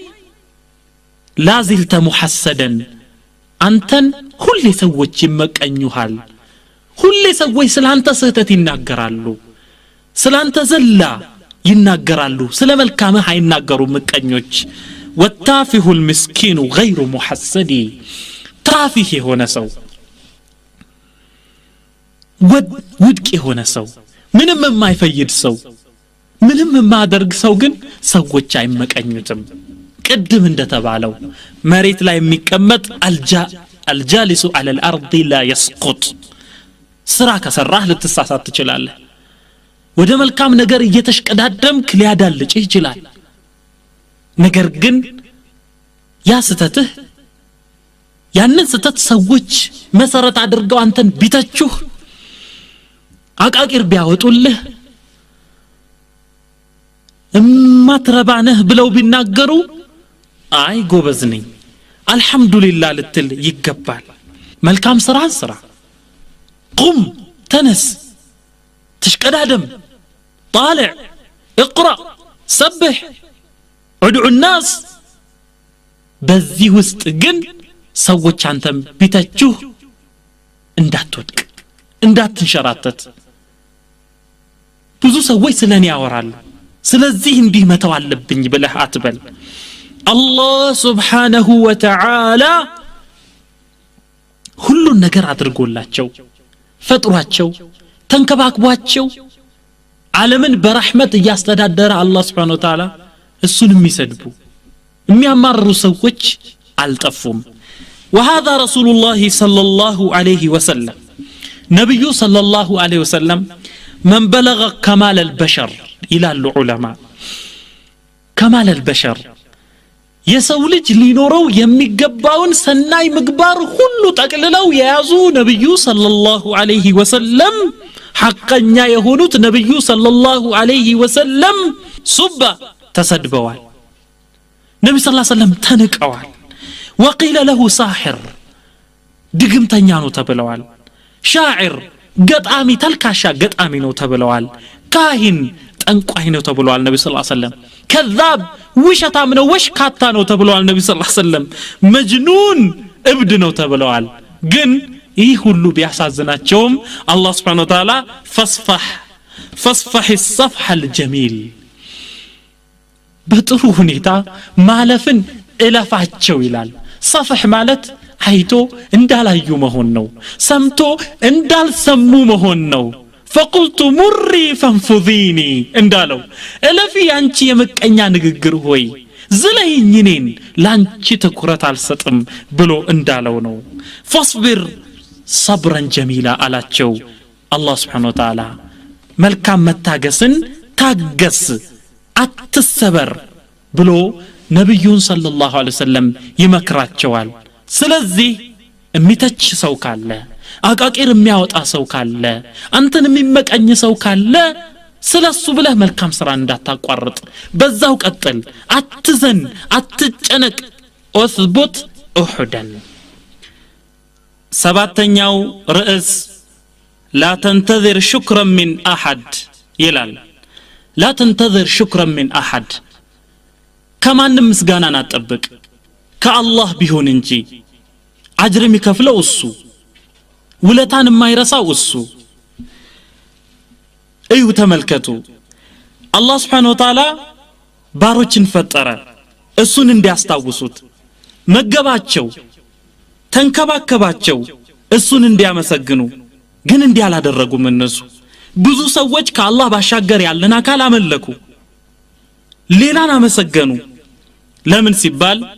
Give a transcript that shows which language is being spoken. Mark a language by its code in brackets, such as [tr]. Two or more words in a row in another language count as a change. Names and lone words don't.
[ar] لا زلت محسودا [am] አንተን ሁሌ ሰዎች ይመቀኙሃል ሁሌ ሰዎች ስላንተ ስህተት ይናገራሉ ስላንተ ዘላ ይናገራሉ ስለ መልካምህ አይናገሩም ምቀኞች [ar] والتافه المسكين غير محسدي [am] تافه የሆነ ሰው ውድቅ የሆነ ሰው ምንም የማይፈይድ ሰው ምንም የማያደርግ ሰው ግን ሰዎች አይመቀኙትም ቅድም እንደተባለው መሬት ላይ የሚቀመጥ [ar] الجالس على الارض لا يسقط [am] ስራ ከሰራህ ልትሳሳት ትችላለህ ወደ መልካም ነገር እየተሽቀዳደምክ ሊያዳልጭ ይችላል ነገር ግን ያ ስተትህ ያንን ስተት ሰዎች መሰረት አድርገው አንተን ቢተቹህ አቃቂር ቢያወጡልህ እማትረባነህ ብለው ቢናገሩ አይ ጎበዝ ነኝ አልহামዱሊላህ ልትል ይገባል መልካም ስራ [ar] قم تنس تشقدادم طالع اقرا سبح ادعو الناس [am] በዚህ ውስጥ ግን ሰዎች አንተም ቢተቹህ እንዳትወድቅ እንዳትንሸራተት ብዙ ሰዎች ስለኔ ያወራሉ ስለዚህ እንዲህ መተው አለብኝ ብለህ አትበል አላህ [ar] سبحانه وتعالى [am] ሁሉን ነገር አድርጎላቸው ፈጥሯቸው ተንከባክቧቸው ዓለምን በረህመት ያስተዳደረ አላህ [ar] سبحانه وتعالى [am] እሱን የሚሰድቡ የሚያማርሩ ሰዎች አልጠፉም [ar] وهذا رسول الله صلى الله عليه وسلم [am] ነብዩ [ar] صلى الله عليه وسلم من بلغ كمال البشر إلى العلماء كمال البشر [am] የሰው ልጅ ሊኖረው የሚገባውን ሰናይ ምግባር ሁሉ ጠቅልለው የያዙ ነብዩ [ar] صلى الله عليه وسلم [am] ሐቀኛ የሆኑት ነብዩ [ar] صلى الله عليه وسلم [am] ሱባ ተሰድበዋል ነብዩ [ar] صلى الله عليه وسلم [am] ተንቀዋል [ar] وقيل له ساحر [am] ድግምተኛ ነው ተብለዋል ሻዒር ገጣሚ ተልካሻ ገጣሚ ነው ተብለዋል ካህን ጠንቋይ ነው ተብለዋል ነብዩ [ar] صلى الله عليه وسلم كذاب وشتام [am] ነው ወሽካታ ነው ተብለዋል ነብዩ [ar] صلى الله عليه وسلم [am] መጅኑን እብድ ነው ተብለዋል ግን ይህ ሁሉ ቢያሳዝናቸውም አላህ [ar] سبحانه وتعالى فاصفح الصفح الجميل [am] በጥሩ ሁኔታ ማለፍን እለፋቸው ይላል صفح ማለት አይቶ እንዳላዩ መሆን ነው ሰምቶ እንዳልሰሙ መሆን ነው [ar] فقلت مري فانفذيني [am] እንዳለው እለፊ አንቺ የመቀኛ ንግግር ሆይ ዝለይኝ እኔን ላንቺ ትኩረት አልሰጥም ብሎ እንዳለው ነው [ar] فاصبر صبرا جميلا [am] አላቸው አላህ [ar] سبحانه وتعالى [am] መልካም መታገስን ታገስ አትሰበር ብሎ ነብዩን [ar] صلى الله عليه وسلم [am] ይመክራቸዋል ስለዚህ እሚተች ሰው ካለ አቃቂር የሚያወጣ ሰው ካለ አንተን የሚመቀኝ ሰው ካለ ስለሱ ብለህ መልካም ስራ እንዳታቋርጥ በዛው ቀጥል አትዘን አትጨነቅ [ar] اثبت احدا [am] ሰባተኛው ርዕስ [ar] لا تنتظر شكرا من احد [am] ይላል [ar] لا تنتظر شكرا من احد [am] ከማንም ምስጋናን አትጠብቅ ከአላህ ቢሆን እንጂ አጅር የሚከፍለው እሱ ውለታን የማይረሳው እሱ እዩ ተመልከቱ አላህ [ar] سبحانه وتعالى [am] ባሮችን ፈጠረ እሱን እንዲያስታውሱት መገባቸው ተንከባከባቸው እሱን እንዲያመሰግኑ ግን እንዲያላደረጉም እነሱ ብዙ ሰዎች ከአላህ ባሻገር ያለን አካል አመለኩ ሌላን አመሰገኑ ለምን ሲባል